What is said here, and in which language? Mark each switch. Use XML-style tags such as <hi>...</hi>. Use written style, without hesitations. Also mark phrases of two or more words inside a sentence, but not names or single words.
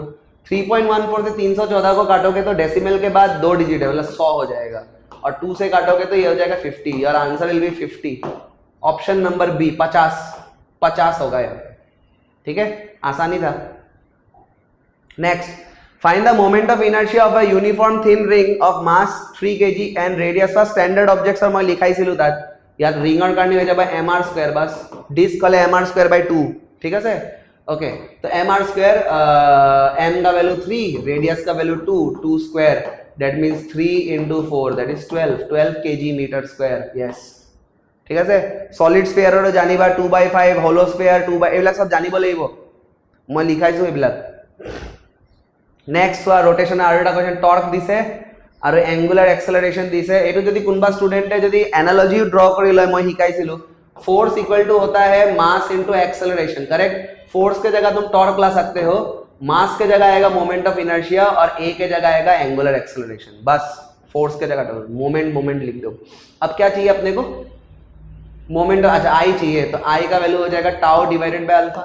<hi>3.14 से 314 को काटोगे तो डेसिमल के बाद 2 डिजिट है, मतलब 100 हो जाएगा, और 2 से काटोगे तो ये हो जाएगा 50, और</hi> <en>answer will be 50. option number B</en> <hi>50 होगा यार। ठीक है, आसानी था। नेक्स्ट,</hi> <en>find the moment of inertia of a uniform thin ring of mass 3 kg and radius for standard objects,</en> <hi>और मैं</hi> <as>लिखाইছিলো তাত ইয়াত ৰিঙৰ কাৰণে হৈ যাব mr², বাস ডিস্ক হলে mr²/2। ঠিক আছে,</as> <hi>ओके, तो mr² m का वैल्यू 3, रेडियस का वैल्यू 2 स्क्वायर,</hi> <en>that means</en> <hi>3 × 4</hi> <en>that is 12 kg meter square.</en> <hi>यस,</hi> <as>ঠিক আছে,</as> <en>solid sphere's</en> <as>জানিবা 2/5,</as> <en>hollow sphere</en> <as>2/, এইবিলাক সব জানিব লাগিব, মই লিখাইছো এইবিলাক। নেক্সট চোৱা, ৰোটেশন আৰু এটা কোৱেশ্চন, টৰ্ক দিছে আৰু</as> <en>angular acceleration</en> <as>দিছে। এটো যদি কোনবা স্টুডেন্টে যদি</as> <en>analogy draw</en> <as>কৰি লয়, মই শিকাইছিলো</as> <en>force equal to</en> <hi>होता है</hi> <en>mass into acceleration,</en> <as>करेक्ट।</as> <hi>फोर्स के जगह तुम टॉर्क ला सकते हो, मास के जगह आएगा</hi> <en>moment of inertia,</en> <hi>और ए के जगह आएगा</hi> <en>angular acceleration,</en> <hi>बस फोर्स के जगह टॉर्क, मोमेंट लिख दो। अब क्या चाहिए अपने को, मोमेंट, अच्छा आई चाहिए, तो आई का वैल्यू हो जाएगा</hi> <en>tau divided by alpha.</en>